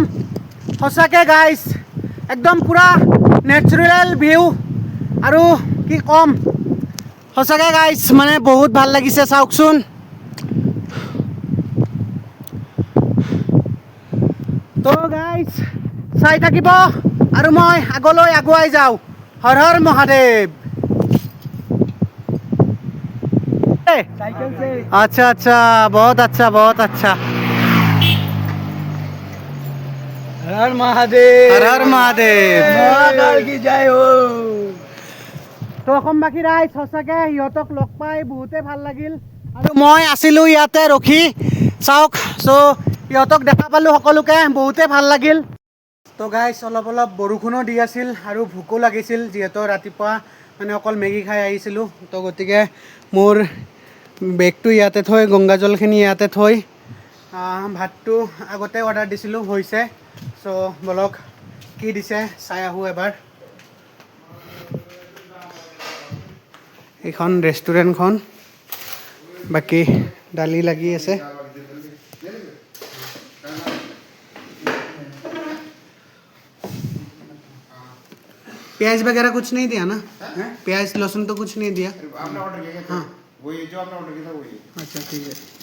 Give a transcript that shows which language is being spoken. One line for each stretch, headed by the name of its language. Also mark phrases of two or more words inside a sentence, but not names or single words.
Assamese: সঁচাকৈ গাইছ একদম পূৰা
English: natural view,
Assamese: আৰু কি ক'ম, সঁচাকৈ গাইছ মানে বহুত ভাল লাগিছে, চাওকচোন। তো গাইছ চাই থাকিব আৰু মই আগলৈ আগুৱাই যাওঁ, হৰ হৰ মহাদেৱ।
Hindi: अच्छा अच्छा, बहुत अच्छा, बहुत अच्छा। हर हर महादेव, हर हर महादेव, महाकाल की जय हो।
Assamese: তো অসমবাসী ৰাইজ সঁচাকৈ সিহঁতক লগ পাই বহুতেই ভাল লাগিল, আৰু মই আছিলোঁ ইয়াতে ৰখি, চাওক। চ' সিহঁতক দেখা পালোঁ সকলোকে, বহুতেই ভাল লাগিল। তো গাইছ অলপ অলপ বৰষুণো দি আছিল আৰু ভোকো লাগিছিল, যিহেতু ৰাতিপুৱা মানে অকল মেগী খাই আহিছিলোঁ। তো গতিকে মোৰ বেগটো ইয়াতে থৈ, গংগাজলখিনি ইয়াতে থৈ, ভাতটো আগতে অৰ্ডাৰ দিছিলোঁ, হৈছে। চ' বলক কি দিছে চাই আহোঁ এবাৰ। এইখন ৰেষ্টুৰেণ্টখন, বাকী দালি লাগি আছে।
Hindi: प्याज वगैरह कुछ नहीं दिया ना? प्याज लहसुन तो कुछ नहीं दिया? आपने ऑर्डर किया था? हाँ। वही जो आपने ऑर्डर किया था वही। अच्छा ठीक है।